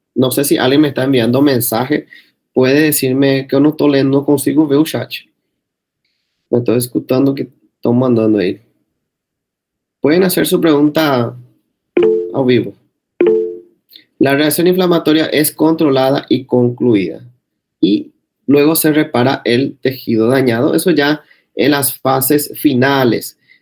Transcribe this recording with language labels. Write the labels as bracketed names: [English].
[Spanish] No sé si alguien me está enviando mensaje. Puede decirme que [Portuguese] eu não estou lendo, não consigo ver o chat. [Spanish] Me estoy escuchando que están mandando ahí. Pueden hacer su pregunta a vivo. La reacción inflamatoria es controlada y concluida. Y luego se repara el tejido dañado. Eso ya en las fases finales.